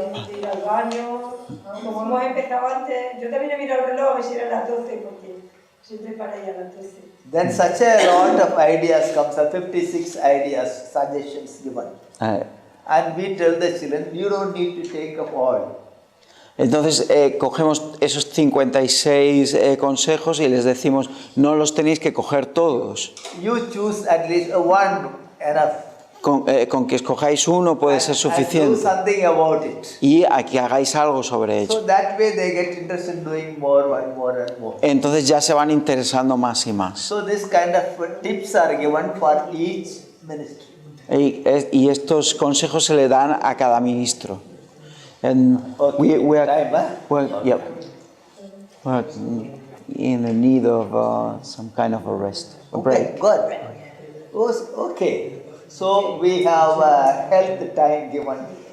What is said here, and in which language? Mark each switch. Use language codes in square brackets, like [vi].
[es] Ir al baño, como hemos empezado antes, yo también he mirado el reloj a ver si eran las 12 porque siempre para ir a las 12. [en] Then such a lot of ideas comes, 56 ideas, suggestions given. And we tell the children, you don't need to take up all. [es] Entonces cogemos esos 56 consejos y les decimos, no los tenéis que coger todos. [en] You choose at least one enough. [es] Con que escojáis uno puede ser [en] And do [es] suficiente. [en] something about it. [es] Y aquí hagáis algo sobre [en] So [es] ello. [en] that way they get interested in doing more and more and more. [es] Entonces ya se van interesando más y más. [en] So this kind of tips are given for each ministry. [es] Y estos consejos se le dan a cada ministro. [en] And Okay, we are, time, huh? well, yeah, we're in the need of some kind of a rest, a break. Okay, good. Okay, so we have health time given.